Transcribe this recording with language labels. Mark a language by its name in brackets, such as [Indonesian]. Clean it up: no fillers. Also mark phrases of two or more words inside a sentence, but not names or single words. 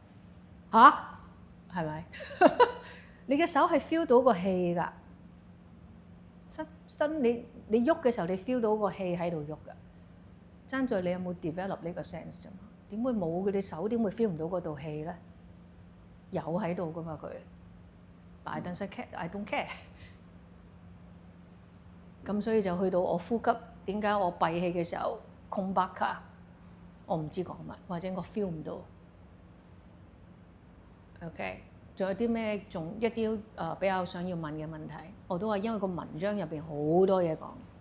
[Cantonese] 係咪？你嘅手係 feel 到個氣㗎，你喐嘅時候你 feel 到個氣喺度喐㗎，爭在你有冇 develop 呢個 sense 啫嘛？點會冇嘅？你手點會 feel 唔到嗰度氣咧？有喺度㗎嘛佢。 [English] I don't care。 [Cantonese] 咁所以就去到我呼吸，點解我閉氣嘅時候空白卡？我唔知講乜，或者我 feel 唔到。OK， 仲有啲咩？仲一啲比較想要問嘅問題，我都話因為個文章入邊好多嘢講。